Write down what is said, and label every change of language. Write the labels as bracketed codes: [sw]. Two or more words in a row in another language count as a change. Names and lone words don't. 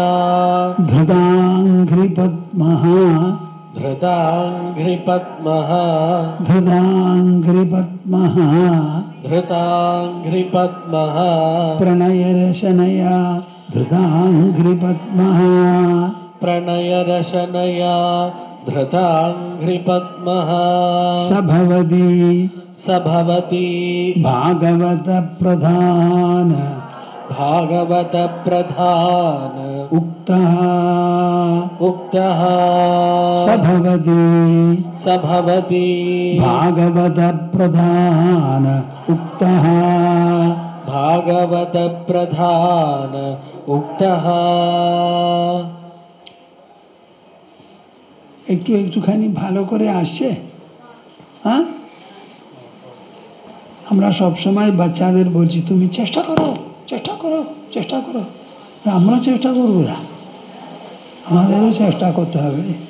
[sa] ধৃতাঙ্ঘ্রি পদ্মঃ धृताङ्घ्रिपद्मः ধৃতাঙ্ঘ্রি পদ্মঃ धृताङ्घ्रिपद्मः প্রণয় রসনয়া ধৃতাঙ্ঘ্রি পদ্মঃ प्रणय रशनया धृताङ्घ्रिपद्मः সভবতি स भवति भागवत प्रधान भागवत प्रधान उक्तः उक्तः सभवति स भवति भागवत प्रधान उक्तः भागवत प्रधान उक्तः। [bn] একটু একটুখানি ভালো করে আসছে। হ্যাঁ, আমরা সবসময় বাচ্চাদের বলছি তুমি চেষ্টা করো চেষ্টা করো চেষ্টা করো, আমরা চেষ্টা করবো না, আমাদেরও চেষ্টা করতে হবে।